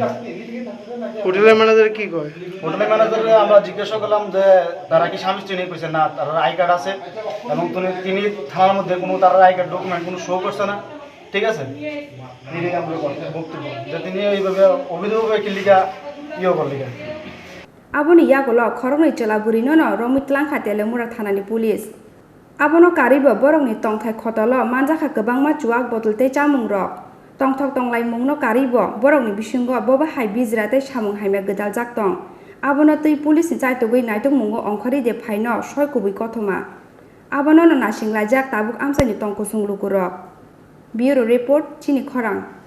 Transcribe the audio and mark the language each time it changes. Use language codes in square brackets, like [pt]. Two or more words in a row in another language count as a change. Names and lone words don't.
[bn] হোটেলের ম্যানেজার কি কয়? হোটেলের ম্যানেজার আমরা জিজ্ঞাসা করলাম যে তারা কি স্বামী স্ত্রী নেই কইছে না তার [en] I card [bn] আছে এবং তিনি থানার মধ্যে কোনো তার [en] I card [bn] ডকুমেন্ট কোনো শো করছে না ঠিক আছে তিনি আমরা বক্তব্য যে তিনি এইভাবে অবৈধভাবে কিলিকা করলিকা [trp] aboni yagola khorongni chela burino no romitlang khatele mura thanani police abono karibo borongni tongthai khotolo manjakha kwbangma chuak botolte chamung rok tongthok tonglai mungno karibo borongni bisingo boba hai bijrate samung haime gedal jaktong abono tui police ni chaitogui naitung mungo ongkhari de phaino soi kubui kothoma abono no nasinglai jak tabuk amsani tongko sunglugurok [en] bureau report [trp] Chini Khorang